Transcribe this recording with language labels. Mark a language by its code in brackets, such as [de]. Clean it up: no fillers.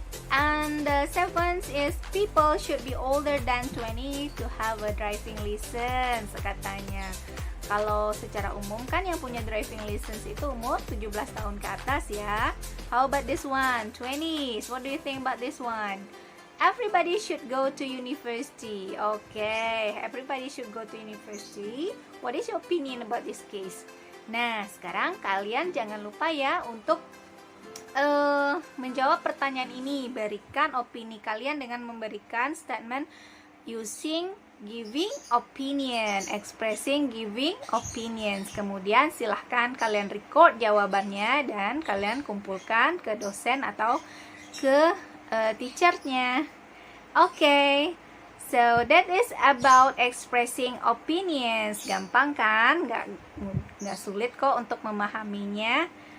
[en] And the seventh is people should be older than 20 to have a driving license, katanya. [id] Kalau secara umum kan yang punya driving license itu umur 17 tahun ke atas ya. [en] How about this one? 20s. What do you think about this one? Everybody should go to university. Okay, everybody should go to university. What is your opinion about this case? [id] Nah, sekarang kalian jangan lupa ya untuk menjawab pertanyaan ini. Berikan opini kalian dengan memberikan statement using giving opinion, expressing giving opinions. Kemudian silahkan kalian record jawabannya dan kalian kumpulkan ke dosen atau ke teachernya. [en] Okay, so that is about expressing opinions. [id] Gampang kan? Nggak sulit kok untuk memahaminya.